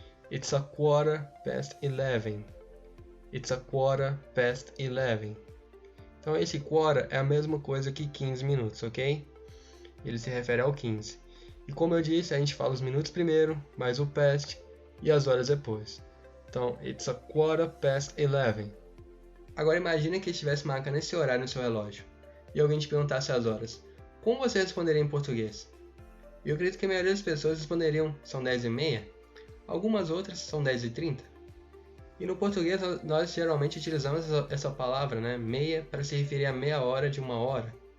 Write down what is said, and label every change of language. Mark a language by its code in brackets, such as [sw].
[en] It's a quarter past 11. It's a quarter past 11. [pt] Então, esse quarter é a mesma coisa que 15 minutos, ok? Ele se refere ao 15. E como eu disse, a gente fala os minutos primeiro, mais o past e as horas depois. [en] Então, it's a quarter past 11. [pt] Agora imagine que estivesse marcando esse horário no seu relógio e alguém te perguntasse as horas. Como você responderia em português? Eu acredito que a maioria das pessoas responderiam, são 10h30. Algumas outras são 10h30. E no português nós geralmente utilizamos essa palavra, né, meia, para se referir a meia hora de uma hora.